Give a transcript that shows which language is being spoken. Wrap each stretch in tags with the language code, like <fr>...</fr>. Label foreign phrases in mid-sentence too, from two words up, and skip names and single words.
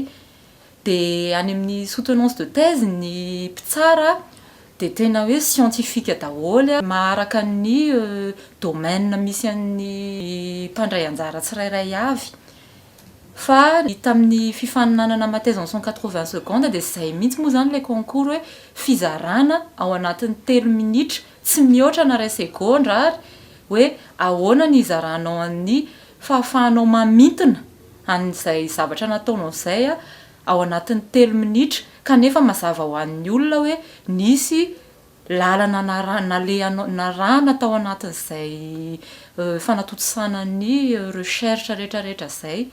<mg>De any amin'ny</mg> <fr>soutenance de thèse</fr> <mg>ny mpitsara de tena hoe scientifique daholo maharaka ny domaine misy an'ny mpandray anjara tsirairay avy. Fa tamin'ny fifaninanana ma thèse en 180 secondes de zay mihitsy moa zany le concours hoe fizarana ao anatin'ny 3 minitra tsy mihoatra na ray segondra ary hoe ahoana ny izaranao an'ny fahafahanao mamintina an'izay zavatra nataonao zay ao anatin'ny 3 minitra, kanefa mazava ho an'ny olona hoe nisy lalana narana tao anatin'izay fanatotosana ny recherche rehetrarehetra zay.</mg>